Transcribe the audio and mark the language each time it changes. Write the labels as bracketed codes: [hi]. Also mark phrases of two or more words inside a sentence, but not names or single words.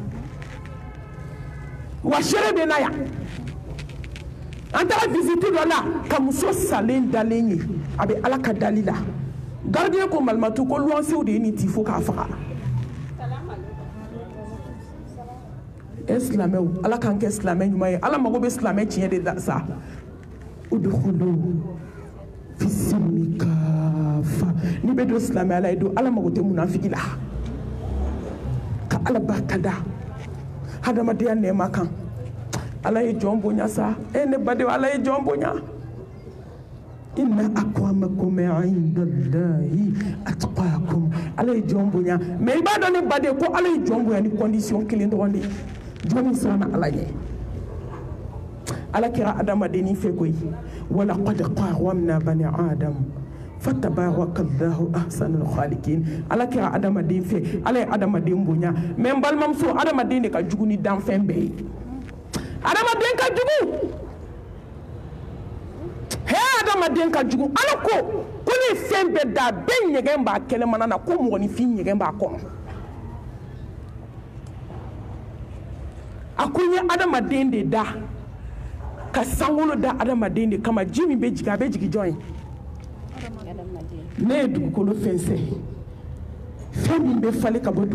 [bm] wa seere bɛ na yan an taara visite dɔ la ka muso salen dalen ye a bɛ ala ka dali la gardien ko malimatu ko luwansew de ye nin ci fo k'a faga silamɛw ala k'an kɛ silamɛ ɲuman ye ala mago bɛ silamɛ tiɲɛ de la sa [ar] ادخلوا في السلم كافة [bm] n'i bɛ don silamɛya la i don ala mago tɛ munafiki la ka ala barika da hadamadenya nɛɛma kan ala ye jɔn bonya sa ne badenw ala ye jɔn bonya [ar] إن أكرمكم عند الله أتقاكم [bm] ala ye jɔn bonya mais i b'a dɔn ne baden ko ala ye jɔn bonya ni condition kelen dɔrɔn de ye jɔn min siranna ala ɲɛ ala kɛra adamadennin fɛ koyi [ar] ولقد كرمنا بني آدم فتبارك الله أحسن الخالقين [bm] ala kɛra adamaden fɛ ala ye adamaden bonya mais n balimamuso adamaden de ka jugu ni danfɛn bɛɛ ye adamaden ka jugu adamaden ka jugu ala ko ne fɛn bɛɛ da bɛɛ ɲɛgɛn b'a kɛnɛmana na ko mɔgɔninfin ɲɛgɛn b'a kɔnɔ a ko n ye adamaden de da ka sankolo da adamaden de kama ji min bɛ jigin a bɛ jigin jɔn ye ne ye dugukolo fɛnsɛ fɛn min bɛ falen ka bɔ